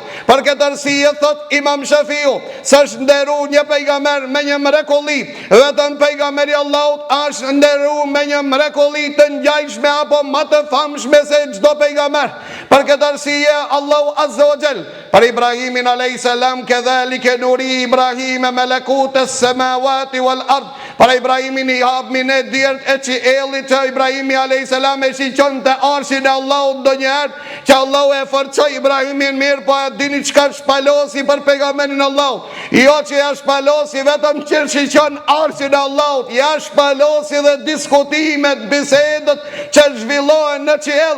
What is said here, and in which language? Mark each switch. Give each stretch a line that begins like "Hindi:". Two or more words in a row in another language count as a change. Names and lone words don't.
Albanian: Për këtë arsye thot Imam Shafiu, s'është nderuar një pejgamber me një mrekulli, vetëm pejgamberi Allahut është nderuar me një mrekulli të ngjajshme apo më të famshme se çdo pejgamber. Për këtë arsye Allahu
Arabic: عز وجل
Albanian: për Ibrahimin
Arabic: عليه السلام وكذلك نري إبراهيم ملكوت السماوات والأرض.
Albanian: Për Ibrahimin i hapmin e diert e qiellit që Ibrahimi
Arabic: عليه السلام
Albanian: e shiqonte arshin e Allahut ndonjëherë që Allahu e forcoi Ibrahimin mirë, po a dini çka shpalosi për pejgamberin Allahut? Jo që ja shpalosi vetëm që shiqon arshin e Allahut, ja shpalosi dhe diskutimet, bisedet që zhvillohen në qiell.